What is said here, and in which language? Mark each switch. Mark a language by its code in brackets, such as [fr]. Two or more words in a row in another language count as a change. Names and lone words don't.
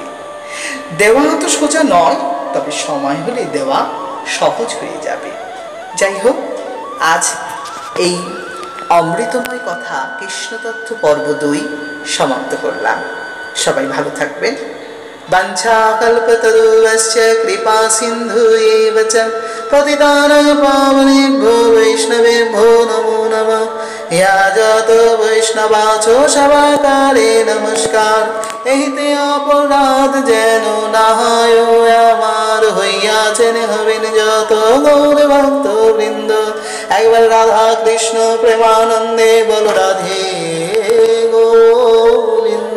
[bn] দেওয়া তো সোজা নয়, তবে সময় হলে দেওয়া সহজ হয়ে যাবে। যাই হোক, আজ এই অমৃতময় কথা কৃষ্ণতত্ত্ব পর্ব 2 সমাপ্ত করলাম। সবাই ভালো থাকবেন। [sa] বাঞ্ছাকল্পতরুশ্চ কৃপা সিন্ধুয়েব চ পতিতানাং পাবনেভ্যো বৈষ্ণবেভ্যো নমো নমঃ। [bn] ইয়া যত বৈষ্ণবাচো সবাকারে নমস্কার। এহিতে অপরাধ যেন না হয় আমার, হইয়াছেন হবেন যত গৌর ভক্ত বৃন্দ। একবার রাধা কৃষ্ণ প্রেমানন্দে বল রাধে গোবিন্দ।